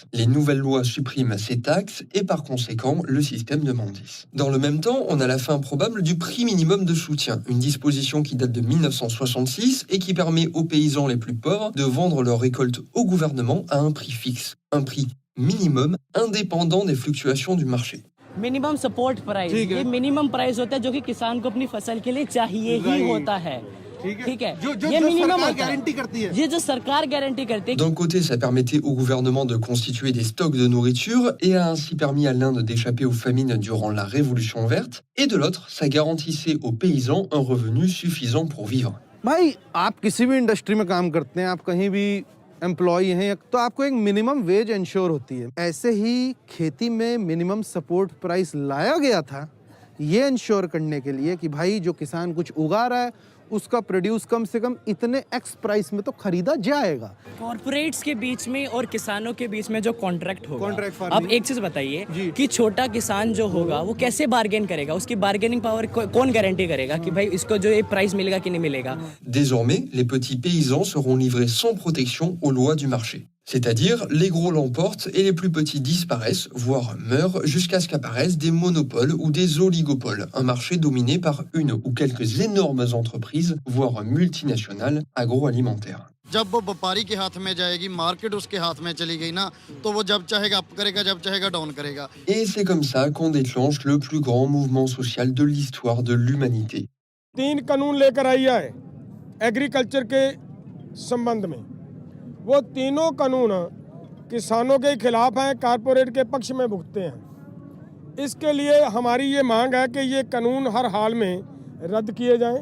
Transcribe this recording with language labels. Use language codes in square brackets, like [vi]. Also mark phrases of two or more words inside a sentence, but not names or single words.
[fr] Les nouvelles lois suppriment ces taxes et par conséquent le système de Mandis. Dans le même temps, on a la fin probable du prix minimum de soutien, une disposition qui date de 1966 et qui permet aux paysans les plus pauvres de vendre leurs récoltes au gouvernement à un prix fixe, un prix minimum indépendant des fluctuations du marché. [en] minimum support price [hi] ये [en] minimum price [hi] होता है जो कि किसान को अपनी फसल के लिए चाहिए ही होता है ठीक है ये [en] minimum guarantee [hi] करती है ये जो सरकार गारंटी करती है. [fr] D'un côté, ça permettait au gouvernement de constituer des stocks de nourriture et a ainsi permis à l'Inde d'échapper aux famines durant la Révolution verte, et de l'autre, ça garantissait aux paysans un revenu suffisant pour vivre. [hi] भाई आप किसी भी इंडस्ट्री में काम करते हैं, आप कहीं भी एम्प्लॉई हैं तो आपको एक [en] minimum wage ensure [hi] होती है. ऐसे ही खेती में [en] minimum support price [hi] लाया गया था ये इंश्योर करने के लिए कि भाई जो किसान कुछ उगा रहा है उसका प्रोड्यूस कम से कम इतने [en] x price [hi] में तो खरीदा जाएगा। कॉर्पोरेट्स के बीच में और किसानों के बीच में जो कॉन्ट्रैक्ट होगा, आप एक चीज बताइए कि छोटा किसान जो होगा वो कैसे बार्गेन करेगा, उसकी [en] bargaining power [hi] कौन गारंटी करेगा कि भाई इसको जो ये प्राइस मिलेगा कि नहीं मिलेगा। [fr] Désormais, les petits paysans seront livrés sans protection aux lois du marché. C'est-à-dire, les gros l'emportent et les plus petits disparaissent, voire meurent, jusqu'à ce qu'apparaissent des monopoles ou des oligopoles, un marché dominé par une ou quelques énormes entreprises, voire multinationales, agroalimentaires. [hi] जब वो व्यापारी के हाथ में जाएगी, मार्केट उसके हाथ में चली गई ना, तो वो जब चाहेगा अप करेगा, जब चाहेगा डाउन करेगा। [fr] Et c'est comme ça qu'on déclenche le plus grand mouvement social de l'histoire de l'humanité. [hi] 3 कानून लेकर आई है एग्रीकल्चर के संबंध में। वो तीनों कानून किसानों के खिलाफ हैं, कारपोरेट के पक्ष में भुगतते हैं। इसके लिए हमारी ये मांग है कि ये कानून हर हाल में रद्द किए जाएं।